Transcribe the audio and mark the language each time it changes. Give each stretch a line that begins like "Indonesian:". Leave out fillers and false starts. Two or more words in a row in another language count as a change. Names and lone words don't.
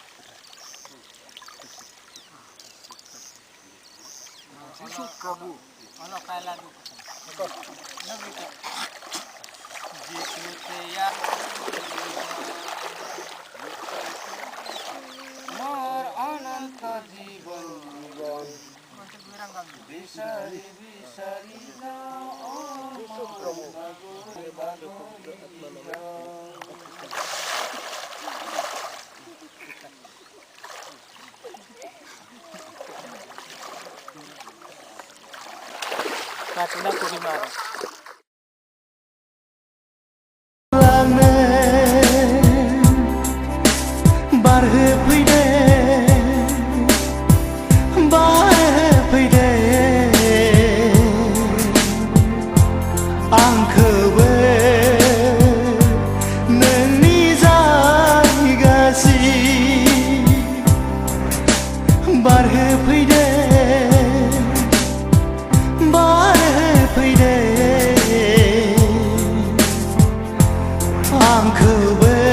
Assamese: যিশু প্ৰভু মোর অনন্ত জীবন জীবন বিসারি বিসারি যাও প্রভু Katina Purnimara.
Bodo: बारहो फैदे फैदे आंखौबो नोंनि जायगासि बारहो फैदे फैदे आंखौबो